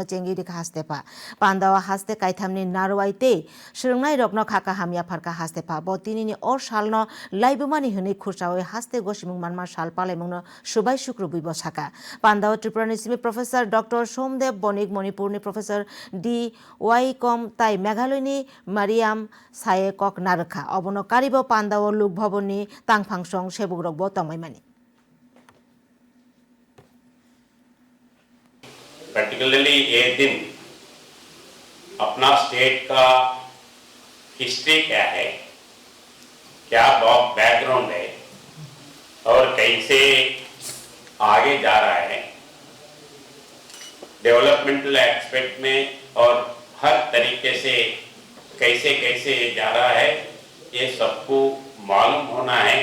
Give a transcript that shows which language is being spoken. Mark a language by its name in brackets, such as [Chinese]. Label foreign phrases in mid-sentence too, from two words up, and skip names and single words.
[Bodo] चेंगि रिखा हास्तेपा पान्दाव हास्ते काइथामनि नारवाइते सोंनाय रग्न खाका हामिया फारका हास्तेपा ब तिनिनि अ सालनो लाइबुमानि हनै खुरसावै हास्ते गसिमुं मानमा साल पालायमुंनो सुबाय शुक्रबुइ बसाका पान्दाव त्रिपुरानि सिमी प्रोफेसर डॉक्टर सोमदेव बनिक मणिपुरनि प्रोफेसर डी वाइकम ताई मेघालयनि मारियाम साये कक नारखा अबनो कारिबो पान्दाव लोक भवननि तांफांसं सेबुग्रक ब तंमाइमानि [Hindi] पर्टिकुलरली ये दिन अपना स्टेट का हिस्ट्री क्या है, क्या बैकग्राउंड है और कैसे आगे जा रहा है [English] developmental aspect [Hindi] में और हर तरीके से कैसे कैसे जा रहा है, ये सबको मालूम होना है।